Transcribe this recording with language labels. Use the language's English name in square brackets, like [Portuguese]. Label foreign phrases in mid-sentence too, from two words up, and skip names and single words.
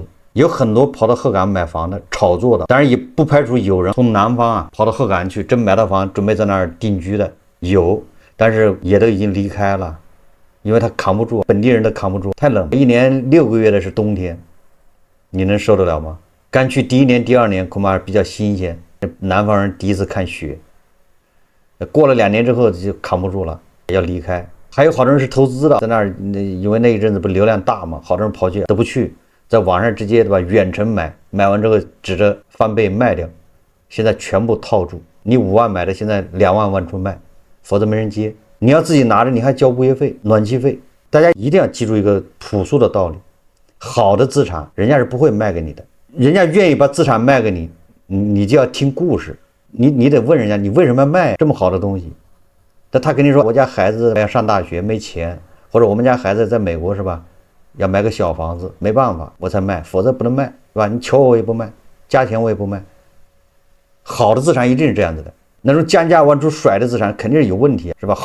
[Chinese] 有很多跑到鹤岗買房的炒作的，当然也不排除有人從南方跑到鹤岗去，真買到房準備在那兒定居的有，但是也都已經離開了，因為他扛不住，本地人都扛不住，太冷，一年6個月的是冬天，你能受得了嗎？剛去第1年、第2年恐怕比較新鮮，南方人第一次看雪，過了2年之後就扛不住了，要離開。還有好多人是投資的，在那兒，因為那一陣子不流量大嘛，好多人跑去都不去，在網上直接对吧，遠程買，買完之後指着翻倍賣掉，現在全部套住。你5萬買的，現在2萬往出賣，否則沒人接。你要自己拿着，你還交物業費、暖氣費。大家一定要記住一個樸素的道理：好的資產，人家是不會賣給你的，人家願意把資產賣給你，你就要聽故事，你得問人家，你為什麼要賣這麼好的東西？但他跟你說，我家孩子要上大學沒錢，或者我們家孩子在美國是吧，要買個小房子，沒辦法我才賣，否則不能賣，是吧？你求我也不賣，加錢我也不賣。好的資產一定是這樣子的，那種降價往出甩的資產肯定是有問題，是吧？